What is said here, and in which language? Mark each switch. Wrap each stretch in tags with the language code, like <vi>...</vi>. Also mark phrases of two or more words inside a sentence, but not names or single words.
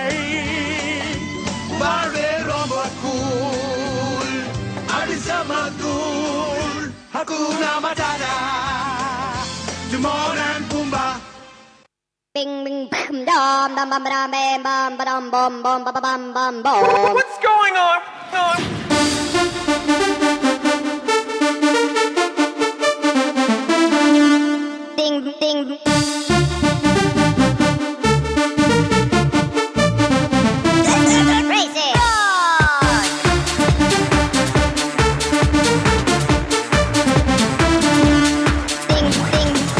<ta>வாழ்வே ரொம்ப cool. அதிசம cool.</ta> <sw>Hakuna Matata.</sw> <en>Timon and Pumbaa. Bing bing bam dam bam bam bam bam bam bam bam bam bam bam bam. What's going on? Ding ding. Crazy. Ding ding.</en>